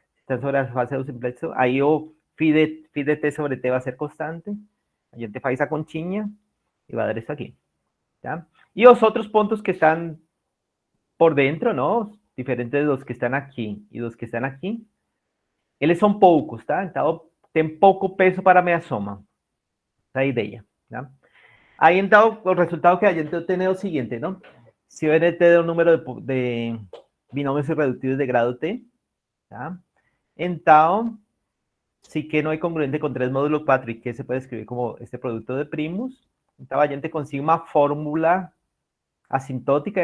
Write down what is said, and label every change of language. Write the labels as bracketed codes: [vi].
[es] Si están sobre la fase do simplexo, ahí o phi de t sobre t va a ser constante, [pt] a gente faz [es] esa conchinha y va a dar esto aquí, ¿ya? Y los otros puntos que están por dentro, ¿no? Diferentes de los que están aquí y los que están aquí, [pt] eles son poucos, tá? Então, tem pouco peso para minha soma. Essa é a ideia, tá? [es] Ahí entonces el resultado que a gente obtiene es el siguiente, ¿no? Si ONT da un número de binomios irreductibles de grado t, ¿tá? Entonces, sí que no hay congruente con 3 módulo 4 y que se puede escribir como este producto de primos, entonces a gente consigue una fórmula asintótica.